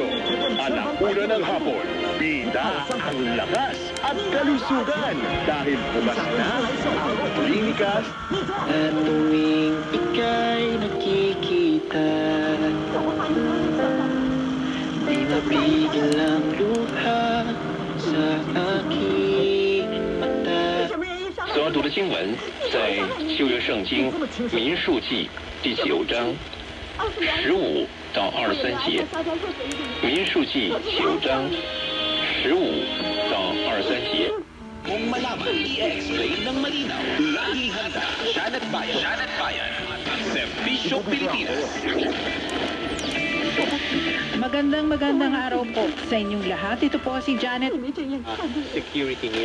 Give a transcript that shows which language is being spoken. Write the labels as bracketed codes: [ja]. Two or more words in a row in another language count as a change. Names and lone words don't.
[tl] Alauna ng hapon, bida ang lakas at kalusugan dahil bukas na ang klinikas. At tuwing ika'y nakikita, di mapigil ang luha sa aking mata. [zh] 所要读的经文在旧约圣经民数记第9章15到23节。民数记9章15到23 节。 [tl] Kung malaman, i-explain ng malinaw. Laging handa, Janet Bayan. Servisyo Pilipinas. Magandang araw po sa inyong lahat. Ito po si Janet. Security niya.